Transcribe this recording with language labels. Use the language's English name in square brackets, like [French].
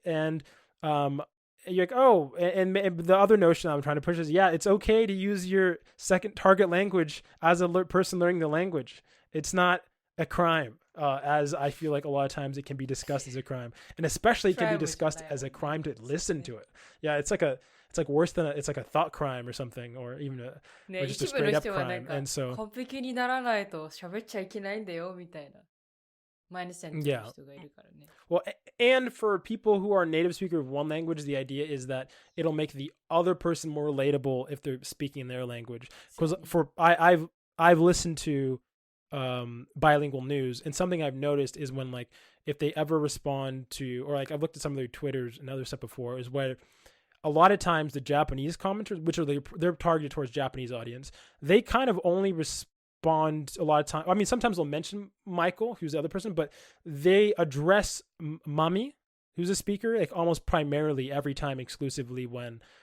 [English] And you're like, oh, and the other notion I'm trying to push is, yeah, it's okay to use your second target language as a person learning the language. It's not a crime, as I feel like a lot of times it can be discussed as a crime, and especially it can be discussed as a crime to listen to it. Yeah, it's like worse than it's like a thought crime or something, or even or just a straight up crime. And so [Japanese] 完璧にならないと喋っちゃいけないんだよみたいなマイナスに人がいるからね。 [English] Well, and for people who are native speaker of one language, the idea is that it'll make the other person more relatable if they're speaking their language. Because I've listened to bilingual news, and something I've noticed is when, like, if they ever respond to, or like I've looked at some of their Twitters and other stuff before, is where a lot of times the Japanese commenters, which are they're targeted towards Japanese audience, they kind of only respond a lot of time. I mean, sometimes they'll mention Michael, who's the other person, but they address Mami, who's a speaker, like almost primarily every time exclusively when